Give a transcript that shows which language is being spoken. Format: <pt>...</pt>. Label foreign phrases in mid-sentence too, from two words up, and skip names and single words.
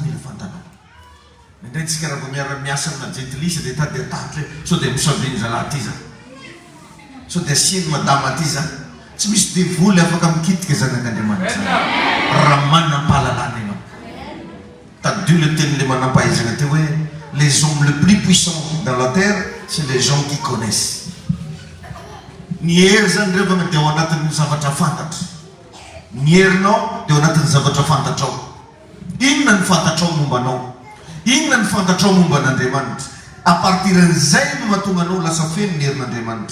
<mg>mila fantanao indray tsika raha vo miara-miasa amina gentilisa dia tady atahatra hoe sao dia misaviny zalahy ty zany sao dia asiany madama ty zany tsy misy devoly afaka mikitika zanak'Andriamanitra raha manam-pahalalana ianao tadio le tenyle manam-pahaizana teo hoe</mg> <fr>les hommes le plus puissants dans la terre c'est les gens qui connaissent</fr> <mg>ny hery zany revana dia ao anatin'ny zavatra fantatra ny herinao dia ao anatin'ny zavatra fantatrao inona ny fantatrao mombanao inona ny fantatrao momban'Andriamanitra apartiran'izay no mahatonga anao lasa feno ny herin'Andriamanitra.</mg>